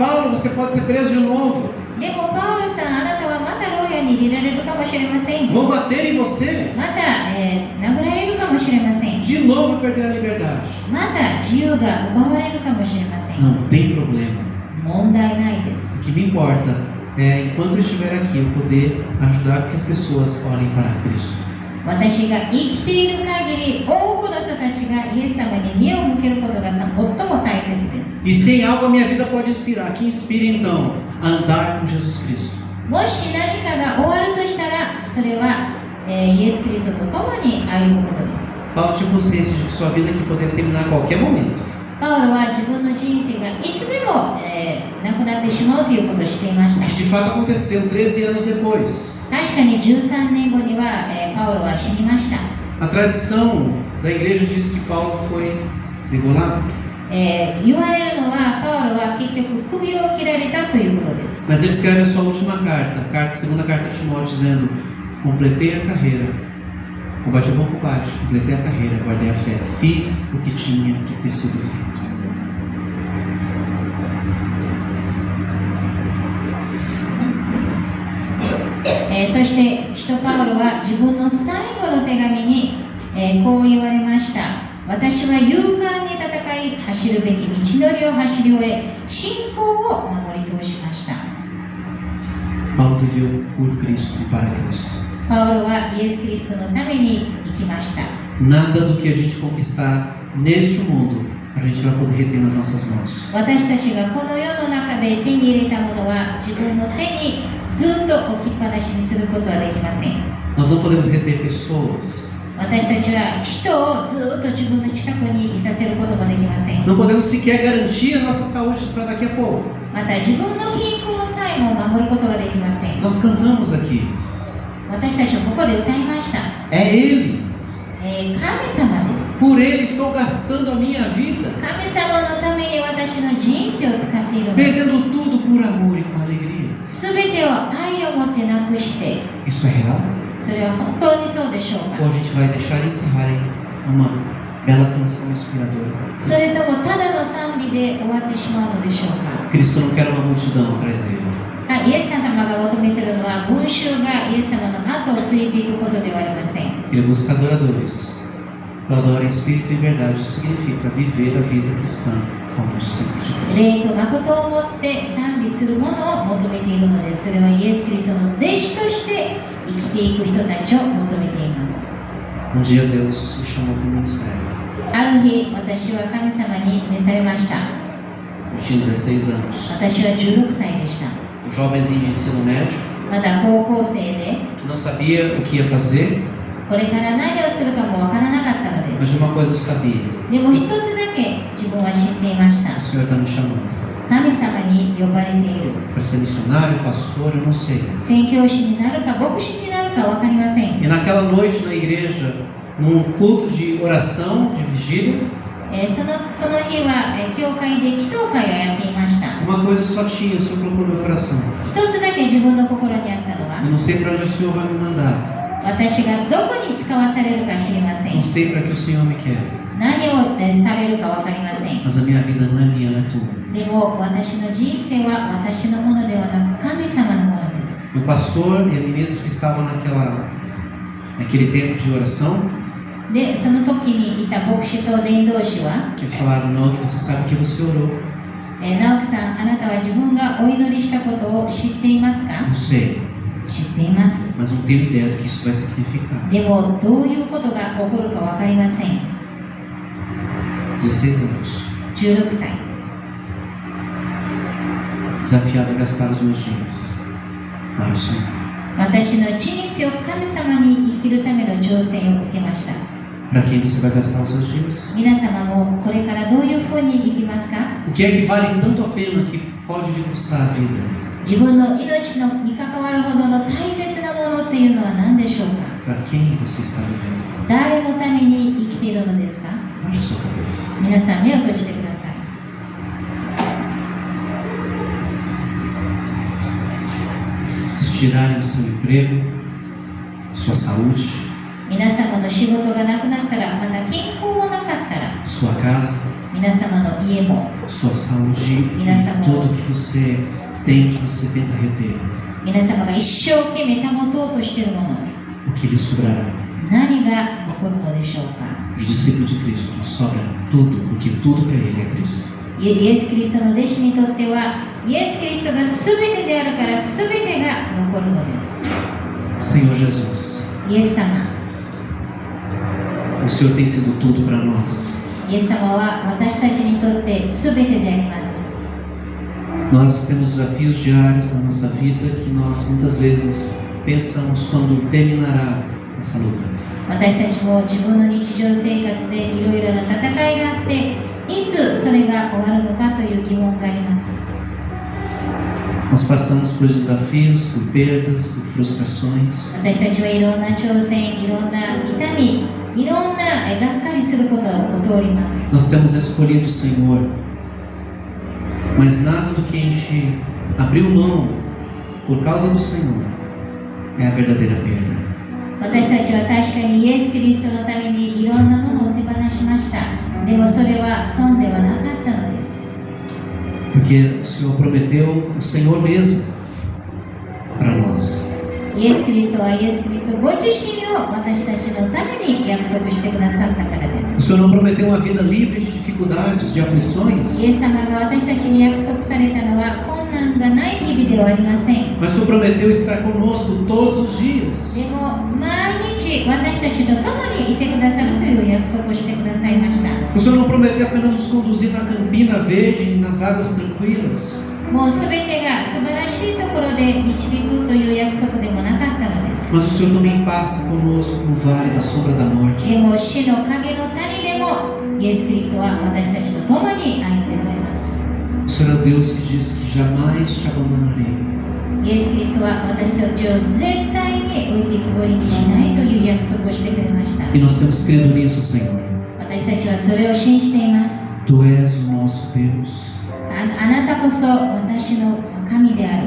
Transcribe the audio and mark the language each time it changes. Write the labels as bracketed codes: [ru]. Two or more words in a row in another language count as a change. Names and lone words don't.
[pt] Mas Paulo, você pode ser preso de novo. [ja] でもパウロさん、あなたはまた牢屋に入れられるかもしれません。 [pt] Vão bater em você. [ja] また、殴られるかもしれません。 [pt] De novo perder a liberdade. [ja] また自由が奪われるかもしれません。 [pt] Não tem problema. [ja] 問題ないです。 [pt] O que me importa é, enquanto eu estiver aqui, eu poder ajudar que as pessoas olhem para Cristo. [ja] 私が生きている限り、多くの人たちがイエス様に目を向けることが最も大切です。 [pt] E se em algo a minha vida pode inspirar, que inspire então a andar com Jesus Cristo. [ja] もし何かが終わるとしたら、それは、イエス・キリストと共に歩むことです。 [pt] Paulo tinha consciência de que sua vida aqui poderia terminar a qualquer momento. [ja] パウロは自分の人生がいつでも、なくなってしまうということをしていました。 [pt] Que de fato aconteceu 13 anos depois. [ja] 確かに13年後には、パウロは死にました。 [pt] A tradição da igreja diz que Paulo foi degolado. [ja] 言われるのは、パウロは結局首を切られたということです。 [pt] Mas ele escreve a sua última carta, segunda carta a Timóteo, dizendo: completei a carreira, combati a bom combate, completei a carreira, guardei a fé, fiz o que tinha que ter sido feito. [ja] そして使徒パウロは自分の最後の手紙に、こう言われました。私は勇敢に戦い走るべき道のりを走り終え、信仰を守り通しました。 [pt] Paulo viveu por Cristo e para Cristo. [ja] パウロはイエス・キリストのために生きました。 [pt] Nada do que a gente conquistar neste mundo a gente vai poder reter nas nossas mãos. [ja] 私たちがこの世の中で手に入れたものは自分の手にずっと置きっぱなしにすることはできません。 [pt] Nós não podemos reter pessoas. [ja] 私たちは人をずっと自分の近くにいさせることもできません。 [pt] Não podemos sequer garantir a nossa saúde para daqui a pouco. [ja] また自分の健康さえも守ることができません。 [pt] Nós cantamos aqui. [ja] 私たちはここで歌いました。 [pt] É Ele. [ja] 神様です。 [pt] Por Ele estou gastando a minha vida. [ja] 神様のために私の人生を使っているのです。 [pt] Perdendo tudo por amor e com alegria. [ja] すべてを愛を持ってなくして、 [pt] Isso é real? [ja] それは本当にそうでしょう [pt] Ou [ja] か。 [pt] a gente vai deixar encerrar em uma bela canção inspiradora? [ja] それともただの賛美で終わってしまうのでしょうか。 [pt] Cristo não quer uma multidão atrás dele. [ja] イエス様が求めているのは群衆がイエス様の後をついていくことではありません。 [pt] Ele busca adoradores. Eu adoro em espírito e verdade. Isso significa viver a vida cristã como discípulo de Cristo. [ja] 霊と誠をもって賛美するものを求めているのです。それはイエス・キリストの弟子として生きていく人たちを求めています。 [pt] Um dia Deus me chamou para o ministério. [ja] ある日、私は神様に召されました。 [pt] Eu tinha 16 anos. [ja] 私は16歳でした。 [pt] Um jovenzinho de ensino médio, [ja] まだ高校生で、 [pt] que não sabia o que ia fazer, [ja] これから何をするかもわからなかったので [pt] mas [ja] す。 [pt] de uma coisa eu sabia: [ja] でも一つだけ自分は知っていました。 [pt] o Senhor está me chamando [ja] 神様に呼ばれている。 [pt] para ser missionário, pastor, eu não sei. [ja] 宣教師になるか牧師になるかわかりません。 [pt] E naquela noite na igreja, num culto de oração, de vigília, [ja] その日は教会で祈祷会をやっていました。 [pt] uma coisa só tinha, o Senhor colocou no meu coração. [ja] 一つだけ自分の心にあったのは、 [pt] Eu não sei para onde o Senhor vai me mandar, [ja] 私がどこに使わされるか知りません [pt] não。sei para que o Senhor me quer, [ja] 何をされるかわかりません。 [pt] mas a minha vida não é minha, ela é tua. [ja] でも私の人生は私のものではなく神様のものです。 [pt] O pastor e a ministra que estavam naquele tempo de oração, [ja] で、その時にいた牧師と伝道師は、 [pt] eles falaram: não, que você sabe que você orou. [ja] 直樹さん、あなたは自分がお祈りしたことを知っていますか？ [pt] Não sei, [ja] 知っています。 [pt] mas não tenho ideia do que isso vai significar. [ja] でも、どういうことが起こるかわかりません。 [pt] 16 anos, [ja] 16歳。 [pt] desafiado a gastar os meus dias para o Senhor. [ja] 私の人生を神様に生きるための挑戦を受けました。 [pt] Para quem você vai gastar os seus dias? [ja] 皆様もこれからどういうふうに生きますか？ [pt] O que é que vale tanto a pena que pode lhe custar a vida? [ja] 自分の命に関わるほどの大切なものっていうのは何でしょうか？ [pt] Para quem você está vivendo? [ja] 誰のために生きているのですか？ [pt] Baixe sua cabeça. [ja] 皆さん目を閉じてください。 [pt] Se tirarem o seu emprego, sua saúde, [ja] 皆様の仕事がなくなったら、また健康もなかったら、 [pt] sua casa, [ja] 皆様の家も、 [pt] sua saúde e tudo que você tem, que você tenta reter, [ja] 皆様が一生懸命保とうとしているもの、 [pt] o que lhe sobrará? [ja] 何が残るのでしょうか？ [pt] Os discípulos de Cristo sobra tudo, porque tudo para ele é Cristo. [ja] イエス・キリストの弟子にとっては、イエス・キリストが全てであるから、全てが残るのです。 [pt] Senhor Jesus, [ja] イエス様、 [pt] o Senhor tem sido tudo para nós. [ja] イエス様は私たちにとって全てであります。 [pt] Nós temos desafios diários na nossa vida que nós muitas vezes pensamos quando terminará essa luta. [ja] 私たちも自分の日常生活でいろいろな戦いがあって、いつそれが終わるのかという疑問があります。 [pt] Nós passamos por desafios, por perdas, por frustrações. [ja] 私たちはいろんな挑戦、いろんな痛み、いろんながっかりすることを通ります。 [pt] Nós temos escolhido o Senhor, mas nada do que a gente abriu mão por causa do Senhor é a verdadeira perda. [ja] 私たちは確かにイエス・キリストのためにいろんなものを手放しました。でもそれは損ではなかったのです。 [pt] Porque o Senhor prometeu o Senhor mesmo para nós. [ja] イエス・キリストはイエス・キリストご自身を私たちのために約束してくださったからで [pt] O [ja] す。 [pt] Senhor não prometeu uma vida livre de dificuldades, de aflições, [ja] イエス様が私たちに約束されたのは困難がない日々ではありません。 [pt] mas o Senhor prometeu estar conosco todos os dias. [ja] でも毎日私たちと共にいてくださるという約束をしてくださいました。 [pt] O Senhor não prometeu apenas nos conduzir na campina verde, nas águas tranquilas, [ja] もうすべてが素晴らしいところで導くという約束でもなかったのです。 [pt] mas o Senhor também passa conosco no vale da sombra da morte. [ja] でも死の影の谷でもイエス・キリストは私たちと共に歩んでくれます。 [pt] O Senhor é o Deus que diz que jamais te abandonarei. [ja] イエス・キリストは私たちを絶対に置いてきぼりにしないという約束をしてくれました。 [pt] E nós temos crido nisso, Senhor. [ja] 私たちはそれを信じています。 [pt] Tu és o nosso Deus. [ja] あなたこそ私の神である。